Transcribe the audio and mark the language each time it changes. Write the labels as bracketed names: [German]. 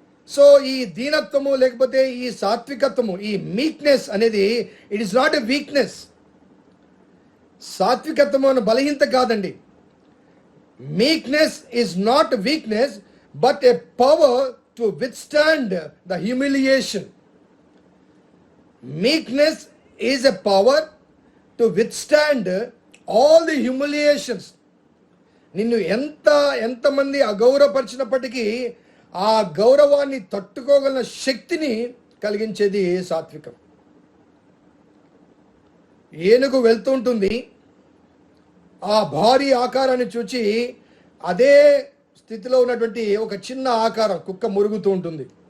[Telugu] So ఈ దీనత్వము లేకపోతే ఈ సాత్వికత్వము, ఈ మీక్నెస్ అనేది [English] It is not a weakness. [Telugu] సాత్వికత్వము అనే బలహీనత కాదండి. [English] Meekness is not weakness but a power to withstand the humiliation. Meekness is a power to withstand all the humiliations. [Telugu] నిన్ను ఎంతమంది అగౌరవపరిచినప్పటికీ ఆ గౌరవాన్ని తట్టుకోగల శక్తిని కలిగించేది సాత్వికం. ఏనుగు వెళ్తుంటుంది, ఆ భారీ ఆకారాన్ని చూచి అదే స్థితిలో ఉన్నటువంటి ఒక చిన్న ఆకారం కుక్క మురుగుతూ ఉంటుంది.